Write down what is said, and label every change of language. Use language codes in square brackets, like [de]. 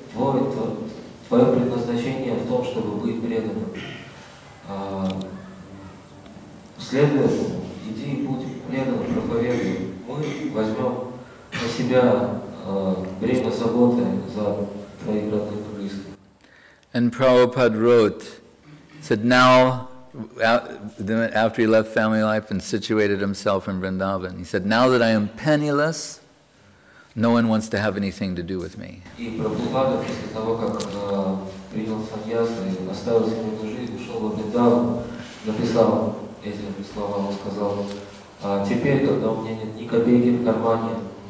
[ru] Твое предназначение в том, чтобы быть преданным. Следуй этому, иди и будь преданным, проповедуй. Мы возьмем на себя бремя заботы за твоих родных и близких. [en] And Prabhupada wrote, said now, after he left family life and situated himself in Vrindavan, he said, now that I am penniless, no one wants to have anything to do with me. [ru] И Прабхупада, после того, как принял саньясу и оставил семейную жизнь, ушел в Вриндаван, написал эти слова, он сказал: теперь, когда у меня нет ни копейки в кармане,